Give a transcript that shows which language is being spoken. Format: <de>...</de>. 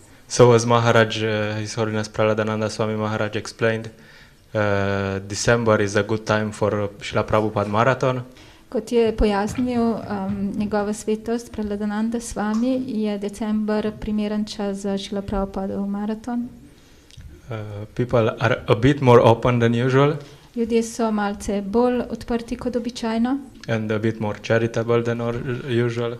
<en>So as Maharaj, His Holiness Prahladananda Swami Maharaj explained, December is a good time for Srila Prabhupada marathon.</en> <sl>Kot je pojasnil njegova svetost Prahladananda Swami, je december primeren čas za Srila Prabhupadov maraton.</sl> <en>People are a bit more open than usual.</en> <sl>Ljudje so malce bolj odprti kot običajno</sl> <en>And a bit more charitable than usual.</en>